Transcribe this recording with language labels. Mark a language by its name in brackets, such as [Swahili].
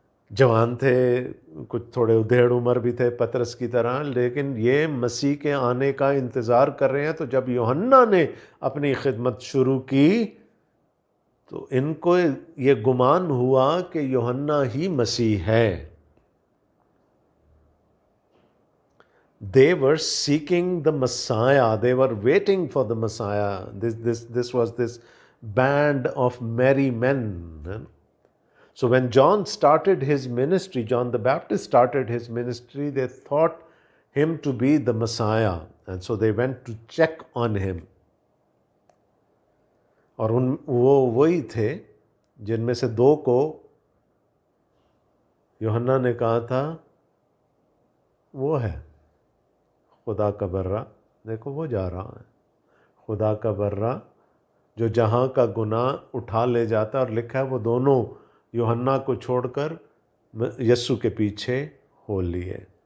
[Urdu] جوان تھے، کچھ تھوڑے ادھیڑ عمر بھی تھے پطرس کی طرح، لیکن یہ مسیح کے آنے کا انتظار کر رہے ہیں. تو جب یوحنا نے اپنی خدمت شروع کی تو ان کو یہ گمان ہوا کہ یوحنا ہی مسیح ہے. [English] They were seeking the Messiah. They were waiting for the Messiah. This was this band of merry men. So when John started his ministry, John the Baptist started his ministry, they thought him to be the Messiah. And so they went to check on him. [Urdu] اور وہ وہی تھے جن میں سے دو کو یوحنا نے کہا تھا وہ ہے خدا کا برہ. دیکھو وہ جا رہا ہے، خدا کا برہ جو جہاں کا گناہ اٹھا لے جاتا ہے. اور لکھا ہے وہ دونوں یوحنا کو چھوڑ کر یسوع کے پیچھے ہو لیے.